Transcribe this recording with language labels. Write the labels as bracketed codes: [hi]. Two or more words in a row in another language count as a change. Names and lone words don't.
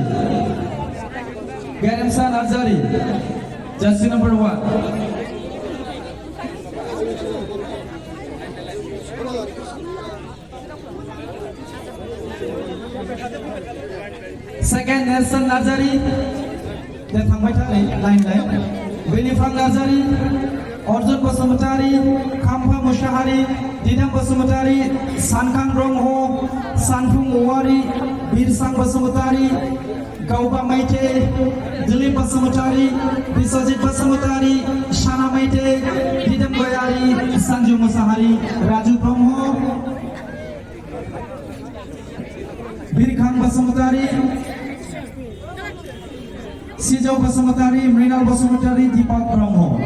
[en] Garemsa Nazari, jersey number 1. Second, Nelson Nazari. [brx] Dia थांबाय था लाइन बेनिफ्राय नार्जारि, अर्जुन बसुमतारी, खाम्फा मुसाहारि, दिदोम बसुमतारी, सानखां ब्रह्म, सानफुं औवारि, बिरसां बसुमतारी, गावबा माइते, दिलीप बसुमतारी, बिश्वजित बसुमतारी, साना माइते, दिदोम गयारि, सन्जु मुसाहारि, राजु ब्रह्म, बिरखां बसुमतारी, Sijo Basumatari, Mrinal Basumatari, Deepak Brahmo.